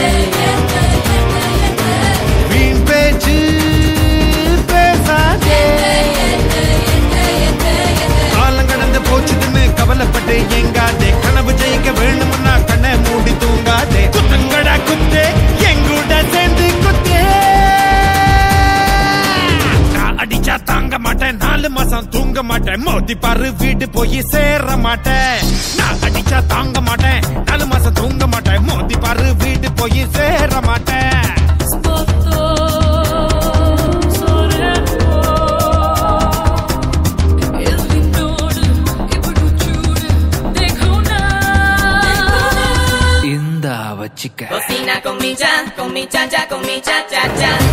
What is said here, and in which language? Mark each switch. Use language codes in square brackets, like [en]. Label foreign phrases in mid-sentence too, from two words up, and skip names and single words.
[ta] வீண் பேச்சு பேசாதே காலம் கடந்து போச்சுதுன்னு கவலைப்பட்டு எங்காதே கனவு ஜெயிக்க வேணும்னா கண்ணை மூடி தூங்காதே குத்தங்கடா குத்தே எங்கூட சேர்ந்து குத்தே நான் அடிச்சா தாங்க மாட்டேன் 4 மாசம் தூங்க மாட்டேன் மோதி பாரு வீடு போய் சேர மாட்டேன் நான் அடிச்சா தாங்க மாட்டேன் 4 மாசம் தூங்க மாட்டேன் மோதி பாரு வீடு போய் சேர மாட்டேன் [es] Cocina con mi cha cha, con mi cha cha cha.